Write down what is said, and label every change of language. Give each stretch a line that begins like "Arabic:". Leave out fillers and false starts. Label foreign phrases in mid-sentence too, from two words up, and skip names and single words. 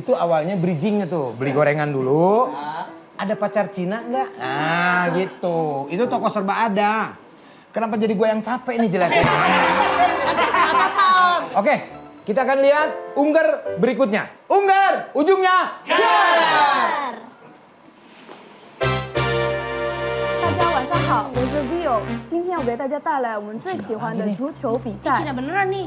Indonesian: Itu awalnya bridgingnya tuh, beli gorengan dulu. Ada pacar Cina nggak? Nah, gitu. Itu toko serba ada. Kenapa jadi gue yang capek nih jelasin? Apa-apa Om. Oke, kita akan lihat unggar berikutnya. Unggar, ujungnya.
Chinese: 大家晚上好，我是 Vio，今天我给大家带来我们最喜欢的足球比赛。
Indonesian: Cina beneran nih.